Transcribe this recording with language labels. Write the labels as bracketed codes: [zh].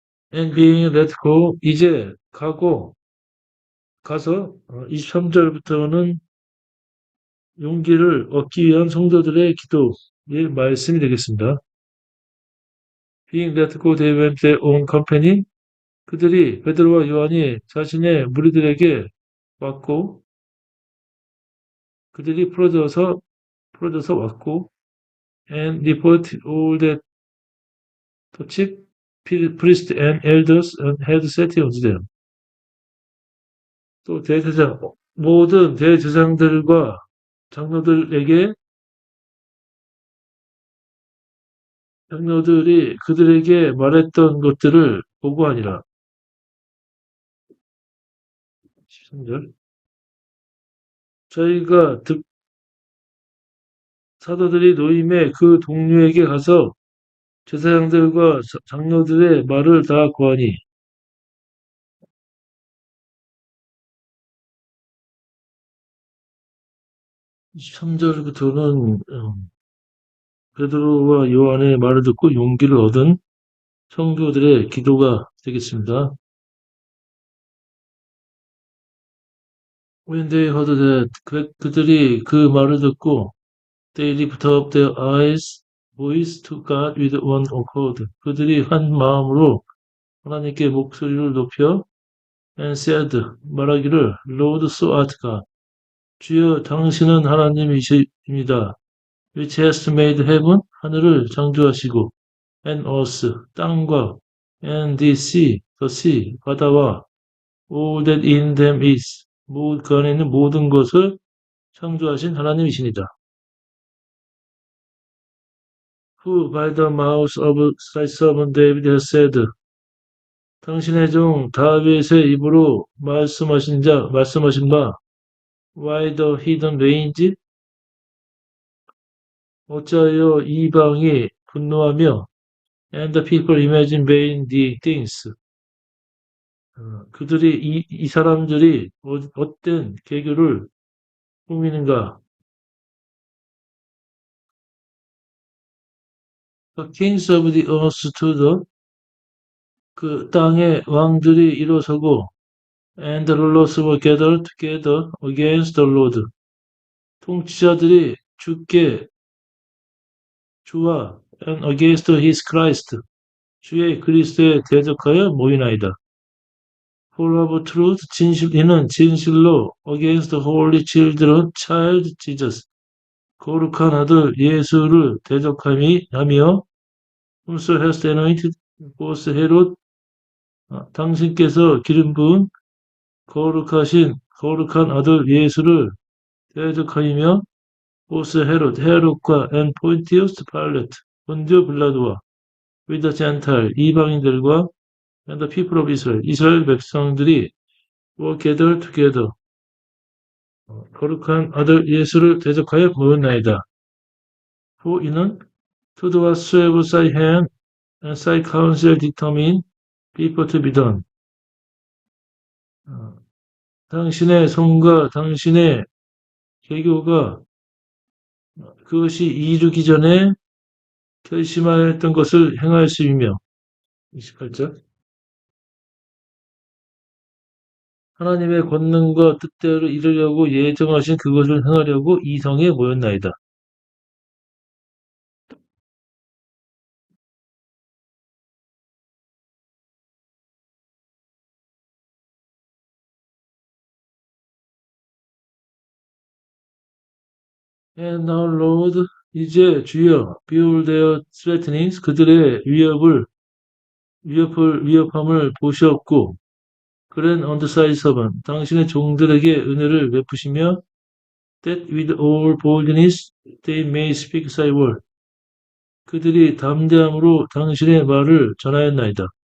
[en] And being let go, [ko] 이제 가서 23절부터는 용기를 얻기 위한 성도들의 기도의 말씀이 되겠습니다. [en] Being let go, they went their own company. [ko] 그들이 베드로와 요한이 자신의 무리들에게 왔고 그들이 풀어져서 왔고 [en] and reported all that the chief priests and elders had said unto them. [ko] 또 모든 대제사장들과 장로들이 그들에게 말했던 것들을 보고하니라. 13절. 저희가 사도들이 노임에 그 동료에게 가서 제사장들과 장로들의 말을 다 고하니 23절부터는 베드로와 요한의 말을 듣고 용기를 얻은 성도들의 기도가 되겠습니다. [en] When they heard that, [ko] 그들이 그 말을 듣고 [en] they lifted up their voice to God with one accord. [ko] 그들이 한 마음으로 하나님께 목소리를 높여 [en] and said, [ko] 말하기를 [en] Lord, so art God. [ko] 주여 당신은 하나님이십니다. [en] which has made heaven, [ko] 하늘을 창조하시고 [en] and earth, [ko] 땅과 [en] and the sea, [ko] 바다와 [en] all that in them is, [ko] 그 안에 있는 모든 것을 창조하신 하나님이십니다. [en] who by the mouth of thy servant David has said, [ko] 당신의 종 다윗의 입으로 말씀하신 바, [en] why the heathen rage? [ko] 어찌하여 이방이 분노하며, [en] and the people imagine vain things. [ko] 그들이 이 사람들이 헛된 계교를 꾸미는가? [en] The kings of the earth stood, [ko] 그 땅의 왕들이 일어서고, [en] and the rulers were gathered together against the Lord. [ko] 통치자들이 주와 [en] and against his Christ, [ko] 주의 그리스도에 대적하여 모이나이다. [en] For of truth, [ko] 이는 진실로 [en] against the holy child Jesus, [ko] 거룩한 아들 예수를 대적하며 [en] whomso has anointed both Herod, [ko] 당신께서 기름 부은 거룩한 아들 예수를 대적하며 보스 헤롯과 [en] and Pontius Pilate, [ko] 본디오 빌라도와 [en] with the Gentile, [ko] 이방인들과 [en] and the people of Israel, [ko] 이스라엘 백성들이 [en] were gathered together, [ko] 거룩한 아들 예수를 대적하여 모였나이다. [en] For 이는 to do whatsoever thy hand and thy counsel determine people to be done. [ko] 당신의 손과 당신의 계교가 그것이 이루기 전에 결심하였던 것을 행하였음이며 28절 하나님의 권능과 뜻대로 이루려고 예정하신 그것을 행하려고 이 성에 모였나이다. [en] And now Lord, [ko] 이제 주여, [en] behold their threatenings, [ko] 그들의 위협함을 보시옵고, [en] grant unto thy servant, [ko] 당신의 종들에게 은혜를 베푸시며, [en] that with all boldness they may speak thy word. [ko] 그들이 담대함으로 당신의 말을 전하였나이다.